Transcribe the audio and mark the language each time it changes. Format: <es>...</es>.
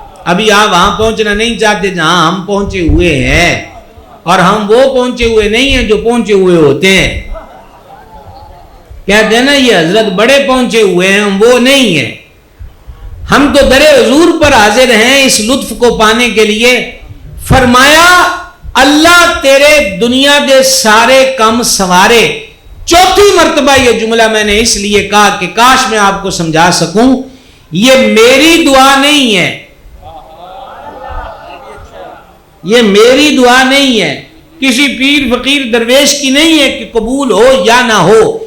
<ur>ابھی آپ وہاں پہنچنا نہیں چاہتے جہاں ہم پہنچے ہوئے ہیں، اور ہم وہ پہنچے ہوئے نہیں ہیں جو پہنچے ہوئے ہوتے ہیں. کہتے ہیں نا یہ حضرت بڑے پہنچے ہوئے ہیں، ہم وہ نہیں ہیں. ہم تو در حضور پر حاضر ہیں اس لطف کو پانے کے لیے.</ur> <pa>فرمایا اللہ تیرے دنیا دے سارے کام سنوارے.</pa> <ur>چوتھی مرتبہ یہ جملہ میں نے اس لیے کہا کہ کاش میں آپ کو سمجھا سکوں. یہ میری دعا نہیں ہے، یہ میری دعا نہیں ہے، کسی پیر فقیر درویش کی نہیں ہے کہ قبول ہو یا نہ ہو.</ur>